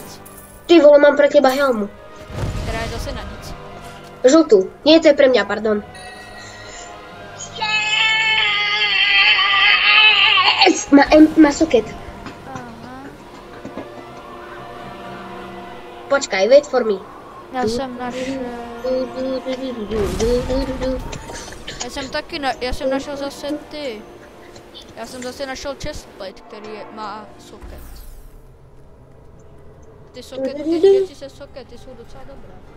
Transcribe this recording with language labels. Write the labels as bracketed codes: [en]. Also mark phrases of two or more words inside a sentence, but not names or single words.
[sk] Ty vole, mám pre teba helmu. [cs] Která je zase na nic. [sk] Žltú. Nie, to je pre mňa, pardon. Yes! Má soket. Aha. Počkaj, [en] wait for me. [cs] Já jsem našel... Já jsem našel zase ty. Já jsem zase našel chestplate, který má soket. Ty sokety, ty věci se sokety jsou docela dobré.